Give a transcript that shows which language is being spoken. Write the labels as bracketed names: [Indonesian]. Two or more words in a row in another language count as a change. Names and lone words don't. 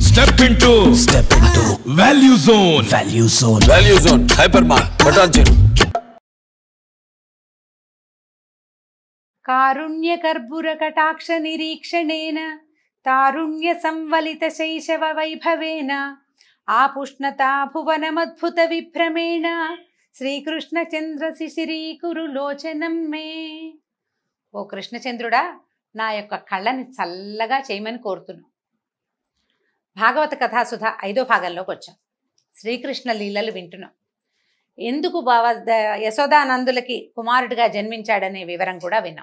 [English] Step into Value Zone. Value Zone. Hypermart. Button check. [Sanskrit] कारुण्य कर्पूर कटाक्ष निरीक्षणेन तारुण्य संवलित शैशव वैभवेन आपुष्णता भुवनमद्भुत विभ्रमेण శ్రీకృష్ణ చంద్ర శిశిరీకురు లోచనం మే. [Telugu] ఓ కృష్ణచంద్రుడా, నా యొక్క కళ్ళని చల్లగా చేయమని కోరుతున్నాను. భాగవత కథాసుధ 5వ భాగంలోకి వచ్చాం. శ్రీకృష్ణ లీలలు వింటున్నాం. ఎందుకు యశోదానందులకి కుమారుడిగా జన్మించాడనే వివరం కూడా విన్నాం.